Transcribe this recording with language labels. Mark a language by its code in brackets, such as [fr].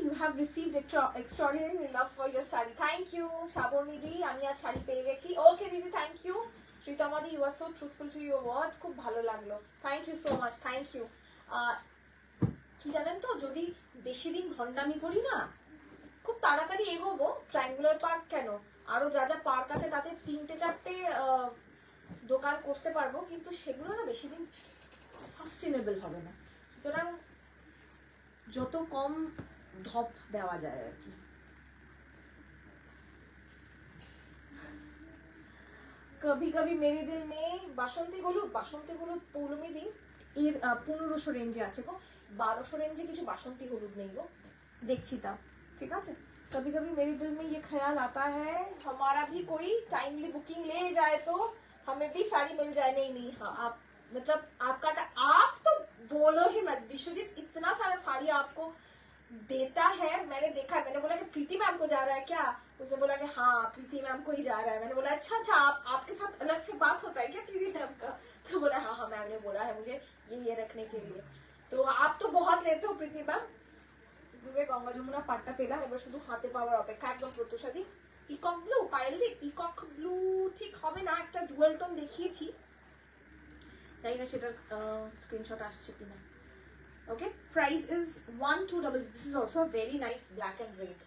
[en] You have received extraordinary love for your sari. Thank you, Shaboni di. [bn] আমি আজ শাড়ি পেয়ে গেছি। [en] Okay দিদি, thank you. Shritama di, you are so truthful to your words. [bn] খুব ভালো লাগলো। [en] Thank you so much. Thank you. [bn] কি জানেন তো, যদি বেশি দিন ভন্ডামি করি না, খুব তাড়াতাড়ি এগোবো। ট্রায়াঙ্গুলার পার্ক কেন, আরো যা যা পার্ক আছে তাতে 3-4টে দোকান করতে পারবো, কিন্তু সেগুলো না বেশি দিন সাস্টেনেবল হবে না। সুতরাং যত কম ঢপ দেওয়া যায় আর কি। [hi] কবি কবি মেরি দিল মে [bn] বাসন্তী হলুদ পৌলমী দিন এর 1500 রেঞ্জে আছে গো, 1200 রেঞ্জে কিছু বাসন্তী হলুদ নেই গো, দেখছি তা। ঠিক আছে, [hi] कभी कभी मेरे दिल में ये ख्याल आता है हमारा भी कोई टाइमली बुकिंग ले जाए तो हमें भी साड़ी मिल जाए। नहीं हाँ, आप मतलब आपका आप तो बोलो ही मत, विश्वजीत इतना सारा साड़ी आपको देता है, मैंने देखा है। मैंने बोला कि प्रीति मैम को जा रहा है क्या, उसने बोला कि हाँ प्रीति मैम को ही जा रहा है। मैंने बोला अच्छा आपके साथ अलग से बात होता है क्या प्रीति मैम का, तो बोला हाँ मैम ने बोला है मुझे ये रखने के लिए। तो आप तो बहुत लेते हो प्रीति मैम। [bn] গঙ্গা যমুনা পাটটা পেলাম, এবার শুধু হাতে পাওয়ার অপেক্ষা। একদম প্রত্যুষাদি peacock blue, pile peacock blue ঠিক হবে না, একটা ডুয়াল টোন দেখিয়েছি, তাই না সেটার স্ক্রিনশট আসছে কিনা। [en] Okay, price is 1200। This is also a very nice black and red.